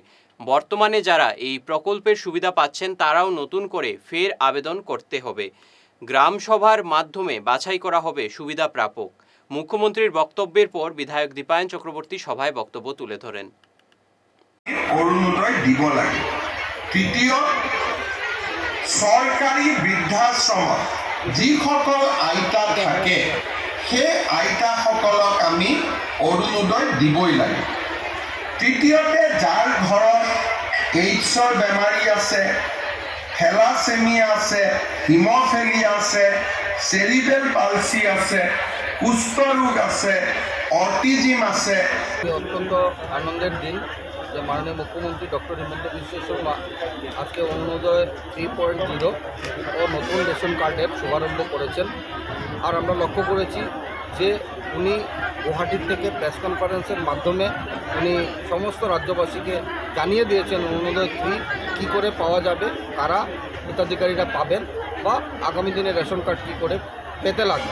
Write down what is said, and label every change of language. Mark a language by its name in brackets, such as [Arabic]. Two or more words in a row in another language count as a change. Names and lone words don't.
[Bangla] বর্তমানে যারা এই প্রকল্পের সুবিধা পাচ্ছেন তারাও নতুন করে ফের আবেদন করতে হবে। গ্রাম সভার মাধ্যমে বাছাই করা হবে সুবিধা প্রাপক। মুখ্যমন্ত্রীর বক্তব্যের পর বিধায়ক দীপায়ন চক্রবর্তী সভায় বক্তব্য তুলে ধরেন। [Assamese] অরুণোদয় দিব লাগে। তৃতীয়, চৰকাৰী বৃদ্ধাশ্ৰমত যিসকল আইতা থাকে সেই আইতাসকলক আমি অৰুণোদয় দিবই লাগে। তৃতীয়তে, যাৰ ঘৰত এইডছৰ বেমাৰী আছে, থেলাছেমিয়া আছে, হিমফেলিয়া আছে, চেৰিব্ৰেল পালচি আছে, কুষ্ঠ ৰোগ আছে, অটিজিম আছে। [Bangla] অত্যন্ত আনন্দের দিন যে মাননীয় মুখ্যমন্ত্রী ডক্টর হিমন্ত বিশ্ব শর্মা আজকে অরুণোদয় 3.0 ও নতুন রেশন কার্ডের শুভারম্ভ করেছেন। আর আমরা লক্ষ্য করেছি যে উনি গুয়াহাটির থেকে [English] press conference [Bangla] মাধ্যমে উনি সমস্ত রাজ্যবাসীকে জানিয়ে দিয়েছেন অরুণোদয় 3 কী করে পাওয়া যাবে, কারা হিতাধিকারীরা পাবেন বা আগামী দিনে রেশন কার্ড কী করে পেতে লাগবে।